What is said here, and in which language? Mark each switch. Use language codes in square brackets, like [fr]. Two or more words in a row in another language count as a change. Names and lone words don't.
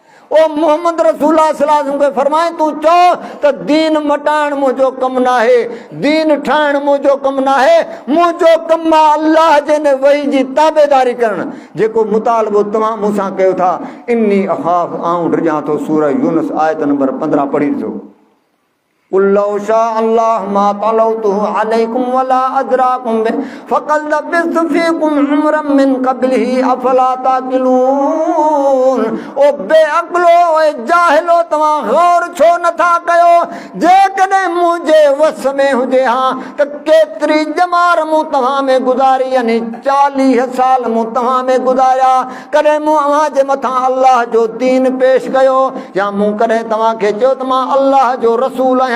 [sd] ओ मोहम्मद रसूलुल्लाह [ar] صلى الله عليه وسلم [sd] के फरमाए तू चओ त दीन मटाइण मुंहिंजो कमु न आहे, दीन ठाहिण मुंहिंजो कमु न आहे, मुंहिंजो कमु आहे अल्लाह जे ने वही जी ताबेदारी करणु, जेको मुतालबो तव्हां मूंसां कयो था। [ar] إني أخاف [sd] आऊं डिॼां थो। सूरह यूनुस आयत नंबर 15 पढ़ी ॾिसो। [ar] قل لو شاء الله ما تلوته عليكم ولا أدراكم به فقد لبثت فيكم عمرا من قبله أفلا تعقلون. [sd] ओ बेअक़लो ऐं जाहिलो तव्हां गौर छो नथा कयो, जेकॾहिं मुंहिंजे वस में हुजे हा त केतिरी ॼमार मूं तव्हां में गुज़ारी, यानी 40 साल मूं तव्हां में गुज़ारिया। कॾहिं मूं अव्हां जे मथां अल्लाह जो दीन पेश कयो, या मूं कॾहिं तव्हांखे चयो त मां अल्लाह जो रसूल आहियां।